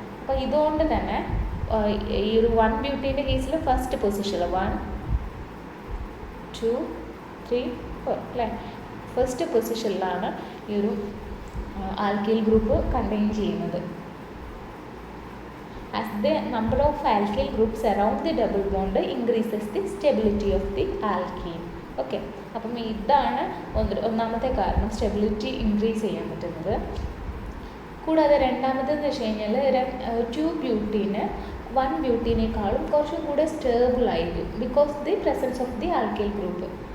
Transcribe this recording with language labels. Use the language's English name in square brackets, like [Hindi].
[Malayalam] അപ്പോൾ ഇതുകൊണ്ട് തന്നെ ഈ ഒരു 1 ബ്യൂട്ടീൻ്റെ കേസിൽ ഫസ്റ്റ് പൊസിഷനിൽ 1 2 3 4 അല്ലേ, ഫസ്റ്റ് പൊസിഷനിലാണ് ഈ ഒരു ആൽക്കിൽ ഗ്രൂപ്പ് കണ്ടെയ്ൻ ചെയ്യുന്നത്. [English] As the number of alkyl groups around the double bond increases the stability of the alkene. [Malayalam] Okay, അപ്പം ഇതാണ് ഒന്നാമത്തെ കാരണം സ്റ്റെബിലിറ്റി ഇൻക്രീസ് ചെയ്യാൻ പറ്റുന്നത്. കൂടാതെ രണ്ടാമതെന്ന് വെച്ച് കഴിഞ്ഞാൽ 2 ബ്യൂട്ടീന് 1 ബ്യൂട്ടീനേക്കാളും കുറച്ചും കൂടെ സ്റ്റേബിൾ ആയിരിക്കും, [English] Because the presence of the alkyl group.